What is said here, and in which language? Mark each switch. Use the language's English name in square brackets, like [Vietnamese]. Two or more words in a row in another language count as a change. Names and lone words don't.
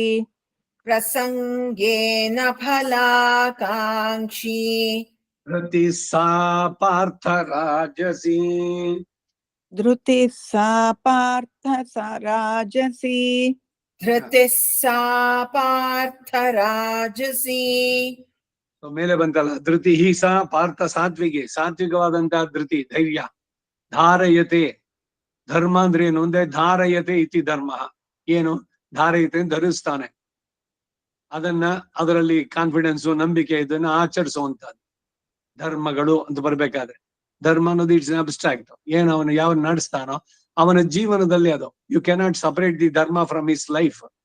[Sanskrit] प्रसङ्गेन फलाकाङ्क्षी धृतिः सा पार्थ राजसी धृतिः सा पार्थ सा राजसी धृतिः सा पार्थ राजसी [Kannada] ಮೇಲೆ ಬಂತಲ್ಲ [Sanskrit] धृति सा पार्थ सात्विगे [Kannada] ಸಾತ್ವಿಕವಾದಂತಹ ಧೃತಿ ಧೈರ್ಯ ಧಾರಯತೆ ಧರ್ಮ ಅಂದ್ರೆ ಏನು ಅಂದ್ರೆ [Sanskrit] धारयते इति धर्म [Kannada] ಏನು ಧಾರಯತೆ ಧರಿಸ್ತಾನೆ ಅದನ್ನ ಅದರಲ್ಲಿ ಕಾನ್ಫಿಡೆನ್ಸು ನಂಬಿಕೆ ಇದನ್ನ ಆಚರಿಸುವಂತದ್ದು ಧರ್ಮಗಳು ಅಂತ ಬರ್ಬೇಕಾದ್ರೆ ಧರ್ಮ ಅನ್ನೋದು [English] it's abstract [Kannada] ಏನು ಅವನು ಯಾವ ನಡೆಸ್ತಾನೋ ಅವನ ಜೀವನದಲ್ಲಿ ಅದು [English] you cannot separate the dharma from his life.